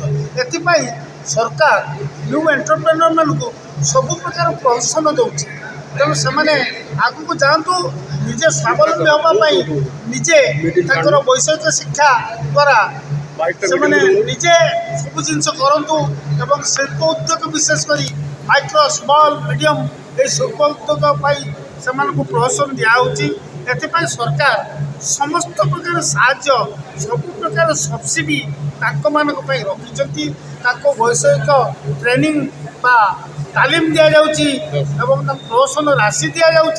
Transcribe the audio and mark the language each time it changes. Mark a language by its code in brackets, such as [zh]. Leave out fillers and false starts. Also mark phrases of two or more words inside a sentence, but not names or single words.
[or] ଏଥିପାଇଁ ସରକାର [en] new entrepreneurs [or] ସବୁ ପ୍ରକାର ପ୍ରୋତ୍ସାହନ ଦେଉଛି। ତେଣୁ ସେମାନେ ଆଗକୁ ଯାଆନ୍ତୁ, ନିଜେ ସ୍ୱାବଲମ୍ବୀ ହେବା ପାଇଁ ନିଜେ ତାଙ୍କର ବୈଷୟିକ ଶିକ୍ଷା ଦ୍ୱାରା ସେମାନେ ନିଜେ ସବୁ ଜିନିଷ କରନ୍ତୁ ଏବଂ ଶିଳ୍ପ ଉଦ୍ୟୋଗ ବିଶେଷ କରି [en] micro small medium [bn] এই শিল্প উদ্যোগ [or] ପାଇଁ ସେମାନଙ୍କୁ ପ୍ରୋତ୍ସାହନ ଦିଆହେଉଛି। ଏଥିପାଇଁ ସରକାର ସମସ୍ତ ପ୍ରକାର ସାହାଯ୍ୟ ସବୁ ପ୍ରକାର ସବସିଡ଼ି ତାଙ୍କମାନଙ୍କ ପାଇଁ ରଖିଛନ୍ତି। ତାଙ୍କୁ ବୈଷୟିକ ଟ୍ରେନିଂ ବା ତାଲିମ ଦିଆଯାଉଛି ଏବଂ ତାଙ୍କୁ ପ୍ରୋତ୍ସାହନ ରାଶି ଦିଆଯାଉଛି।